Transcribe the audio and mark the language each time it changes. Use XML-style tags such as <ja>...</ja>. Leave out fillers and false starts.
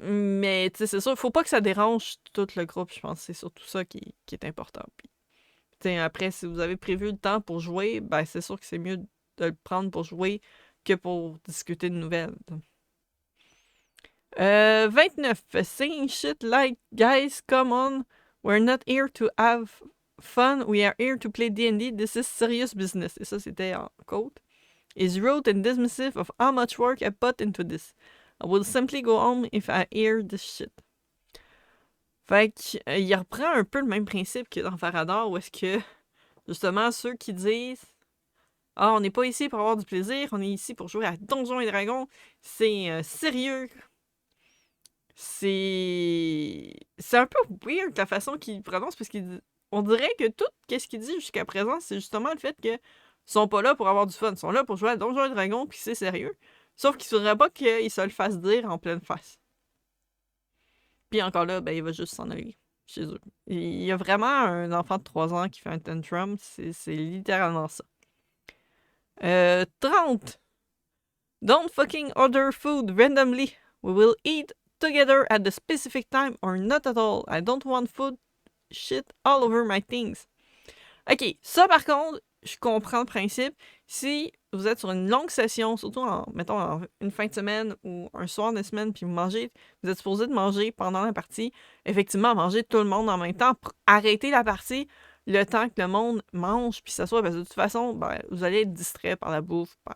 <fr>Mais tu sais, c'est sûr, il faut pas que ça dérange tout le groupe, je pense. C'est surtout ça qui est important. Puis, après, si vous avez prévu le temps pour jouer, ben c'est sûr que c'est mieux de le prendre pour jouer que pour discuter de nouvelles. 29.</fr> <en>Saying shit like, guys, come on, we're not here to have fun, we are here to play D&D, this is serious business.</en> <fr>Et ça, c'était en quote.</fr> <en>Is rude and dismissive of how much work I put into this. I will simply go home if I hear this shit.</en> <fr>Fait qu'il reprend un peu le même principe que dans Farador, où est-ce que, justement, ceux qui disent Ah, on n'est pas ici pour avoir du plaisir, on est ici pour jouer à Donjons et Dragons. C'est sérieux. C'est un peu weird la façon qu'il prononce, parce on dirait que tout ce qu'il dit jusqu'à présent, c'est justement le fait qu'ils sont pas là pour avoir du fun. Ils sont là pour jouer à Donjons et Dragons, puis c'est sérieux. Sauf qu'il faudrait pas qu'il se le fasse dire en pleine face. Puis encore là, ben, il va juste s'en aller chez eux. Il y a vraiment un enfant de 3 ans qui fait un tantrum, c'est littéralement ça. 30.</fr> <en>Don't fucking order food randomly. We will eat together at the specific time or not at all. I don't want food shit all over my things.</en> <fr>Ok, ça par contre, je comprends le principe. Si vous êtes sur une longue session, surtout mettons, une fin de semaine ou un soir de semaine, puis vous êtes supposé de manger pendant la partie, effectivement, manger tout le monde en même temps, arrêter la partie le temps que le monde mange puis s'assoit, parce que de toute façon, ben, vous allez être distrait par la bouffe.</fr>